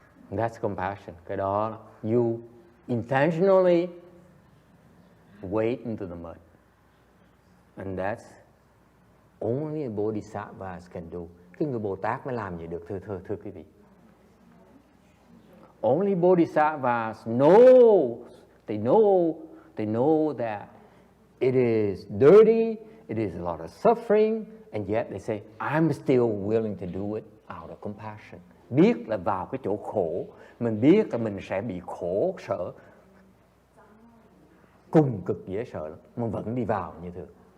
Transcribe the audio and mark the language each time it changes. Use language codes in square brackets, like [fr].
[en] That's compassion. [vi] Cái đó, [en] you intentionally wade into the mud. And that's only a bodhisattvas can do. [vi] Cái người Bồ Tát mới làm vậy được, thưa quý vị. [en] Only bodhisattvas they know They know that it is dirty, it is a lot of suffering, and yet they say, I'm still willing to do it out of compassion. [vi] Biết là vào cái chỗ khổ, mình biết là mình sẽ bị khổ sở, cùng cực dễ sợ lắm, mà vẫn đi vào như thường.